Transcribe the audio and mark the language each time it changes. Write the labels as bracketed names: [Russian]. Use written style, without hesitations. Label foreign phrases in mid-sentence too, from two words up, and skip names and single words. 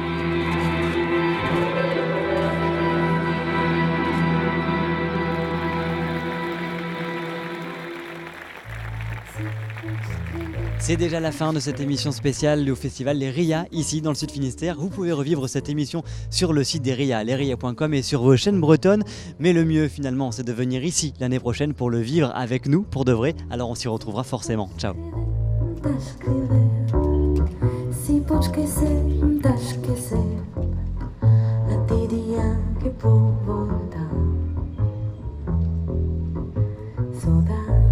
[French] C'est déjà la fin de cette émission spéciale au festival Les RIA, ici dans le Sud Finistère. Vous pouvez revivre cette émission sur le site des RIA, lesria.com et sur vos chaînes bretonnes. Mais le mieux finalement, c'est de venir ici l'année prochaine pour le vivre avec nous pour de vrai. Alors on s'y retrouvera forcément. Ciao. Si pots esquecer aquell dia que puc voltar.